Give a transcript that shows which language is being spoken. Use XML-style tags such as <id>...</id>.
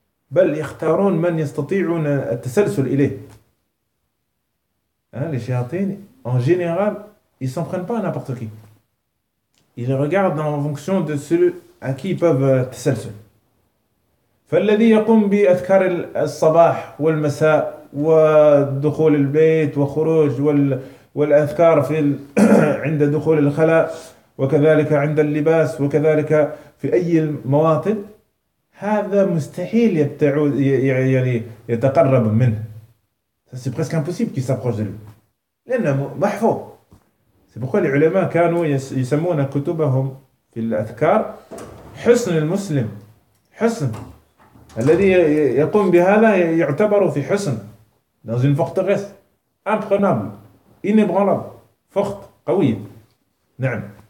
<ar>Bal yakhtarun man yastati'un at-tasalsul ilayh.</ar> <fr>Hein, les shayatin, en général, ils ne s'en prennent pas à n'importe qui. Ils regardent en fonction de celui à qui ils peuvent tasalsul.</fr> <ar>فالذي يقوم بأذكار الصباح والمساء ودخول البيت وخروج والأذكار في عند دخول الخلاء وكذلك عند اللباس وكذلك في أي المواطن هذا مستحيل يبتعد يعني يتقرب منه.</ar> <fr>C'est presque impossible qu'il s'approche de lui.</fr> <ar>لأنه محفوظ.</ar> <fr>C'est pourquoi les ulama</fr> <ar>كانوا يسمون كتبهم في الأذكار حسن المسلم حسن الذي يقوم بهذا يعتبر في حسن</ar> <fr>dans une forteresse imprenable, inébranlable, forte,</fr> <ar>قوية. نعم.</ar>